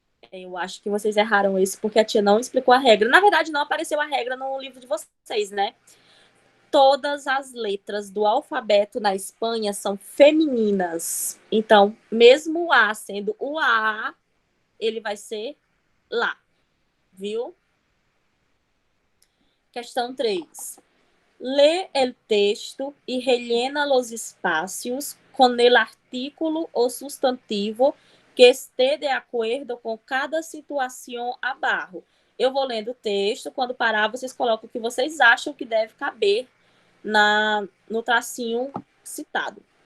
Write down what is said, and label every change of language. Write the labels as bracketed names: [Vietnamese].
[Portuguese] Eu acho que vocês erraram isso porque a tia não explicou a regra. Na verdade, não apareceu a regra no livro de vocês, né? Todas as letras do alfabeto na Espanha são femininas. Então, mesmo o A sendo o A, ele vai ser lá, viu? Questão 3. [Spanish] Lê el texto y rellena los espacios con el artículo o sustantivo que esté [Portuguese] de acordo com cada situação abaixo. Eu vou lendo o texto, quando parar, vocês colocam o que vocês acham que deve caber no tracinho citado.